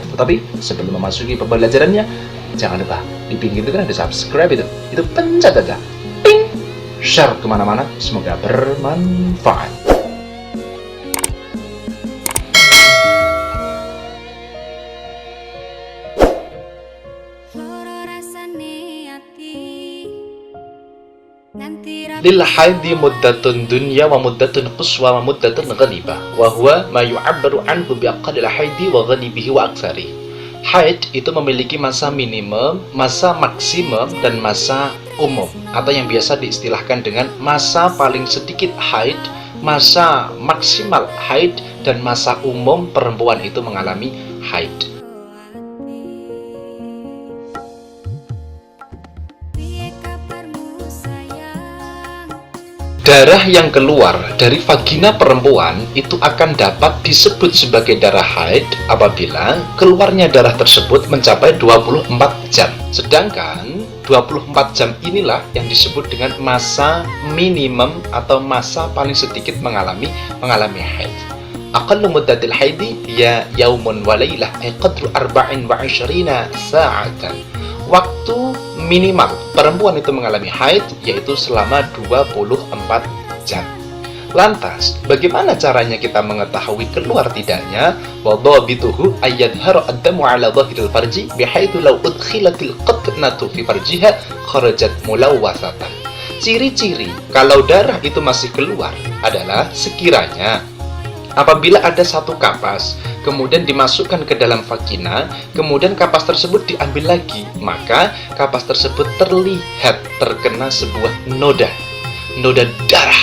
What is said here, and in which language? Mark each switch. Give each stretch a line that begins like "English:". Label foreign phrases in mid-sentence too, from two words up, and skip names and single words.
Indonesian: Tetapi sebelum memasuki pembelajarannya, jangan lupa di pinggir itu kan ada subscribe, itu pencet aja, ping, share kemana-mana, semoga bermanfaat.
Arabic: للحيض مدة دنيا ومدة قصوى ومدة غالبة وهو ما يعبر عنه بأقل الحيض وغالبه وأكثره.
Indonesian: Haid itu memiliki masa minimum, masa maksimum, dan masa umum, atau yang biasa diistilahkan dengan masa paling sedikit haid, masa maksimal haid, dan masa umum perempuan itu mengalami haid. Darah yang keluar dari vagina perempuan itu akan dapat disebut sebagai darah haid apabila keluarnya darah tersebut mencapai 24 jam. Sedangkan 24 jam inilah yang disebut dengan masa minimum atau masa paling sedikit mengalami haid.
Arabic: أقل مدة الحيض يا يوم وليلة أي قدر 24 ساعة.
Indonesian: Waktu minimal perempuan itu mengalami haid yaitu selama 24 jam. Lantas, bagaimana caranya kita mengetahui keluar tidaknya?
Arabic: وضابطه أن يظهر الدم على ظاهر الفرج بحيث لو أدخلت القطنة في فرجها خرجت ملوثة.
Indonesian: Ciri-ciri kalau darah itu masih keluar adalah sekiranya apabila ada satu kapas, kemudian dimasukkan ke dalam vagina, kemudian kapas tersebut diambil lagi, maka kapas tersebut terlihat terkena sebuah noda darah.